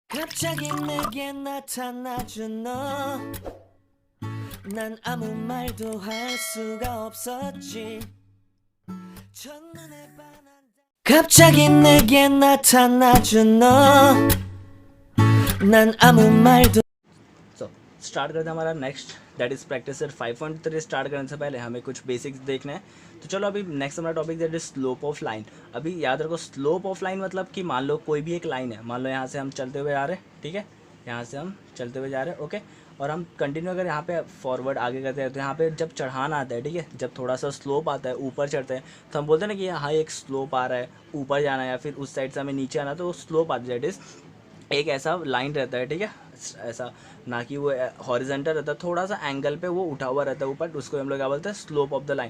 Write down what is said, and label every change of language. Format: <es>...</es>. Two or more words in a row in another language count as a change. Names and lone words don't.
<ko>갑자기 내게 나타나준 너, 난 아무 말도 할 수가 없었지. 첫눈에 반한 갑자기 내게 나타나준 너, 난 आमु 말도</ko> <hi>सो स्टार्ट करते हैं हमारा नेक्स्ट</hi> <en>that is practice set</en> <hi>5.3। स्टार्ट करने से पहले हमें कुछ बेसिक्स देखना है। तो चलो अभी नेक्स्ट हमारा टॉपिक</hi> <en>that is slope of line.</en> <hi>अभी याद रखो</hi> <en>slope of line</en> <hi>मतलब कि मान लो कोई भी एक लाइन है, मान लो यहाँ से हम चलते हुए आ रहे हैं, ठीक है, यहाँ से हम चलते हुए जा रहे हैं, ओके, और हम कंटिन्यू अगर यहाँ पे फॉरवर्ड आगे करते हैं तो यहाँ पे जब चढ़ान आता है, ठीक है, जब थोड़ा सा स्लोप आता है, ऊपर चढ़ते हैं, तो हम बोलते हैं ना कि यहाँ एक स्लोप आ रहा है, ऊपर जाना है या फिर उस साइड से हमें नीचे आना है, तो स्लोप आता है</hi> <en>that is</en> <hi>एक ऐसा लाइन रहता है, ठीक है, ऐसा ना कि वो हॉरिजेंटल रहता है, थोड़ा सा एंगल पे वो उठा हुआ रहता है ऊपर, उसको हम लोग क्या बोलते हैं</hi> <en>slope of the line.</en>